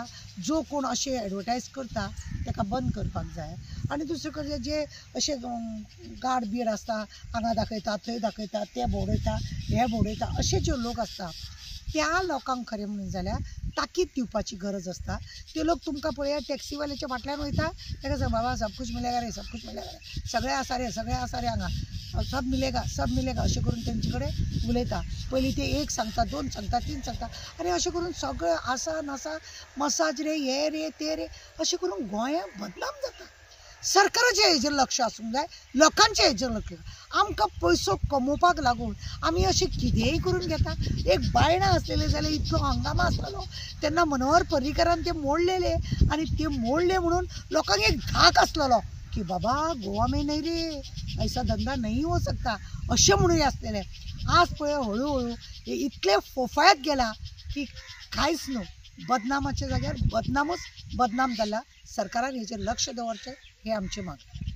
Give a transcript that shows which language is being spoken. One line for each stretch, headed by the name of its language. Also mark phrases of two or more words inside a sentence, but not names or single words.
Konkani: जो कोण अशें एडवर्टायज करता ताका बंद करपाक जाय आनी दुसरे कडे जे अशें गाड बीड आसता हांगा दाखयता थंय दाखयता ते भोंवडयता हे भोंवडयता अशे जे लोक आसता त्या लोकांक खरें म्हणून जाल्यार ताकीद दिवपाची गरज आसता। ते लोक तुमकां पळया टॅक्सीवाल्याच्या फाटल्यान वयता ताका सांग बाबा
Hindi: सब कुछ मिलेगा रे, सब कुछ मिलेगा रे,
Konkani: सगळें आसा रे हांगा,
Hindi: सब मिलेगा
Konkani: अशें करून तेंचे कडेन उलयता। पयलीं ते एक सांगता, दोन सांगता, तीन सांगता आनी अशें करून सगळें आसा नासा मसाज रे हे रे ते रे अशें करून गोंयां बदनाम जाता। सरकाराचें हेजेर लक्ष आसूंक जाय, लोकांचें हेजेर लक्ष। आमकां पयसो कमोवपाक लागून आमी अशें कितेंय करून घेता। एक बायणां आसलेले जाल्यार इतलो हंगामा आसतालो तेन्ना मनोहर पर्रीकारान ते मोडलेले आनी ते मोडले म्हणून लोकांक एक धाक आसलेलो की बाबा
Hindi: गोवा में नहीं रे, ऐसा धंदा नहीं हो सकता
Konkani: अशें म्हणून आसलेलें। आज पळय हळू हे इतले फोफायत गेला की कांयच न्हू, बदनामाच्या जाग्यार बदनामूच बदनाम जाला। सरकारान हेजेर लक्ष दवरचें हें आमचें मागणें।